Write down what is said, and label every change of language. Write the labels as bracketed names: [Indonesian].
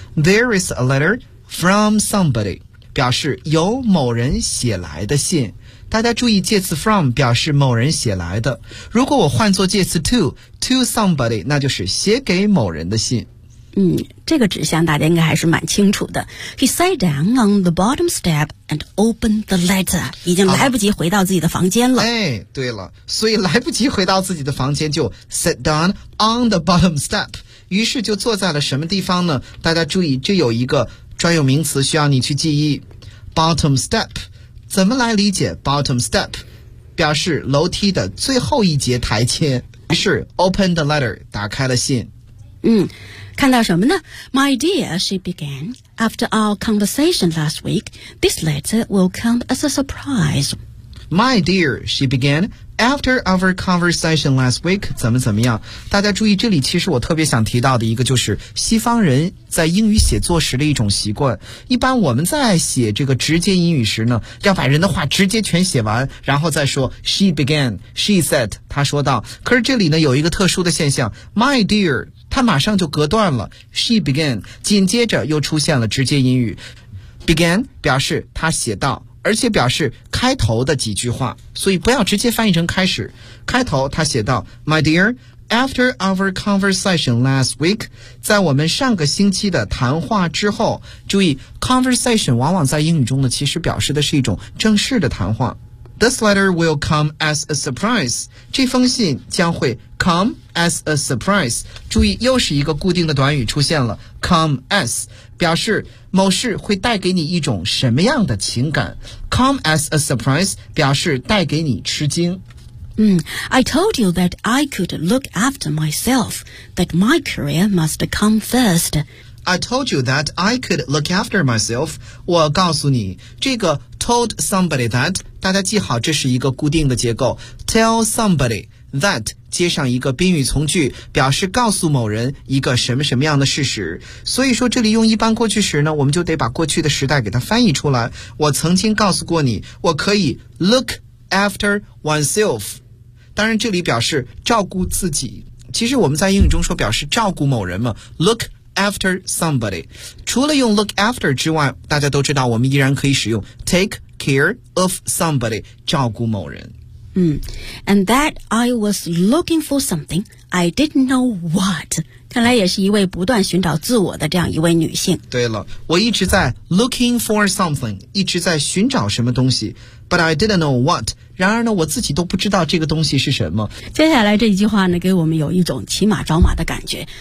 [English] There is a letter from somebody. [Chinese] 表示由某人写来的信。大家注意介词 from 表示某人写来的，如果我换作介词 to somebody， 那就是写给某人的信。嗯，这个指向大家应该还是蛮清楚的。 [English] He sat down on the bottom step and opened the letter. [Chinese] 已经来不及回到自己的房间了。哎，对了，所以来不及回到自己的房间就 [English] sat down on the bottom step， [Chinese] 于是就坐在了什么地方呢？大家注意这有一个专有名词需要你去记忆， bottom step。怎么来理解 bottom step？表示楼梯的最后一节台阶。于是 [English] open the letter， [Chinese] 打开了信。嗯，看到什么呢？ [English] My dear, she began, after our conversation last week, this letter will come as a surprise. My dear, she began, after our conversation last week, [Chinese] 怎么怎么样？大家注意，这里其实我特别想提到的一个就是西方人在英语写作时的一种习惯。一般我们在写这个直接英语时呢，要把人的话直接全写完，然后再说 [English] she began, she said, [Chinese] 她说道。可是这里呢，有一个特殊的现象， [English] my dear, [Chinese] 她马上就隔断了 [English] she began, [Chinese] 紧接着又出现了直接英语。 began 表示她写道，而且表示开头的几句话，所以不要直接翻译成开始。开头他写道 [English] My dear, after our conversation last week, [Chinese] 在我们上个星期的谈话之后，注意 conversation 往往在英语中呢，其实表示的是一种正式的谈话。 [English] This letter will come as a surprise. [Chinese] 这封信将会 [English] come as a surprise. [Chinese] 注意又是一个固定的短语出现了， come as表示某事会带给你一种什么样的情感。 [English] Come as a surprise [Chinese] 表示带给你吃惊。 [English] I told you that I could look after myself, that my career must come first. I told you that I could look after myself. [Chinese] 我告诉你，这个 told somebody that， 大家记好，这是一个固定的结构。 Tell somebody that接上一个宾语从句，表示告诉某人一个什么什么样的事实。所以说这里用一般过去时呢，我们就得把过去的时代给它翻译出来。我曾经告诉过你，我可以 [English] look after oneself。 [Chinese] 当然这里表示照顾自己，其实我们在英语中说表示照顾某人嘛， look [English] after somebody. [Chinese] 除了用 look after 之外，大家都知道我们依然可以使用 [English] take care of somebody, [Chinese] 照顾某人。 [English] And that I was looking for something, I didn't know what. [Chinese] 看来也是一位不断寻找自我的这样一位女性。对了，我一直在 [English] looking for something, [Chinese] 一直在寻找什么东西。 [English] But I didn't know what. [Chinese] 然而呢，我自己都不知道这个东西是什么。接下来这一句话呢，给我们有一种骑马找马的感觉。